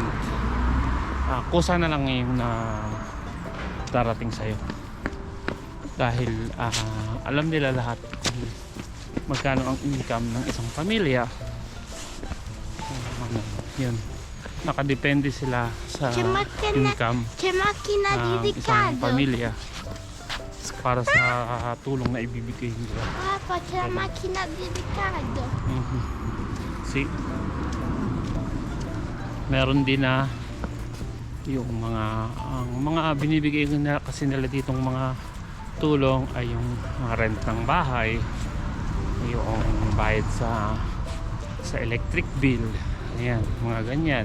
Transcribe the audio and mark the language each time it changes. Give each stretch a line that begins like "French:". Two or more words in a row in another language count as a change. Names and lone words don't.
Filipino: Kusa na lang yung darating sa'yo dahil alam nila lahat kung magkano ang income ng isang pamilya. Yun, nakadepende sila sa income ng isang pamilya para sa tulong na ibibigay nila.
Italian: Papa, c'è la macchina di Riccardo.
Filipino: Meron din na yung mga binibigay nila kasi nila ditong mga tulong ay yung rent ng bahay, yung bayad sa
English: electric bill,
Filipino: ayan, mga ganyan.